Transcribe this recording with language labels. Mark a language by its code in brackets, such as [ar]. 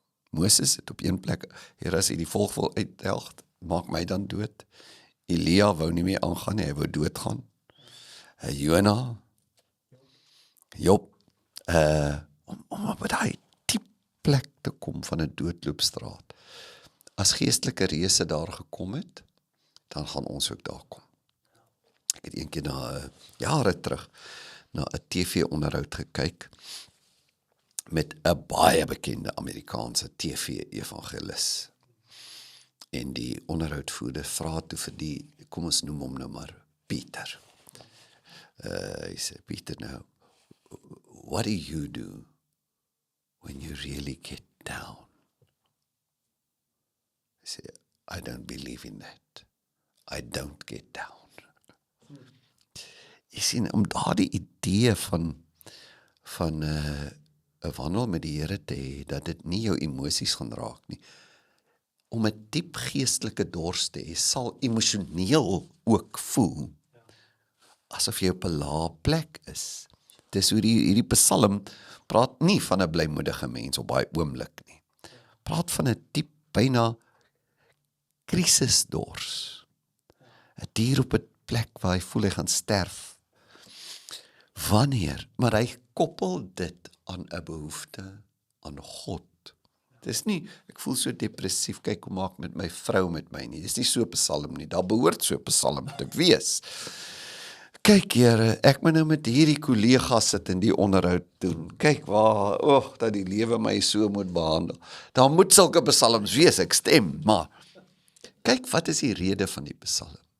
[af] Moses het op een plek, Here, as jy die volk wil uithelg, maak my dan dood. Elia wou nie meer aangaan nie, hy wou doodgaan. Jona, Job, om op daai diep plek te kom van 'n doodloopstraat. As geestelike reëse daar gekom het, dan gaan ons ook daar kom. Ek het eendag jare terug na 'n TV-onderhoud gekyk met 'n baie bekende Amerikaanse TV-evangelis. En die onderhoudvoerder vra toe vir die, kom ons noem hom nou maar Pieter. Hy sê, Pieter, nou, [en] what do you do when you really get down? [af] Hy sê, [en] I don't believe in that. I don't get down. [af] Jy sien, om daardie idee van 'n wandel met die Here te hê, dat dit nie jou emosies gaan raak nie. om 'n diep geestelike dors te hê, sal emosioneel ook voel, asof jy op 'n lae plek is. Dis hoe hierdie psalm praat nie van 'n blymoedige mens op daai oomblik nie. Praat van 'n diep, byna krisisdors. 'n dier op 'n plek waar hy voel hy gaan sterf. Wanneer? Maar hy koppel dit aan 'n behoefte aan God. Dis nie, ek voel so depressief, kyk hoe maak met my vrou met my nie. Dis nie so 'n psalm nie, daar behoort so 'n psalm te wees. Kyk Here, ek moet nou met hierdie kollega sit en die onderhoud doen. Kyk waar, dat die lewe my so moet behandel. Daar moet sulke psalms wees, ek stem, maar kyk, wat is die rede van die psalm?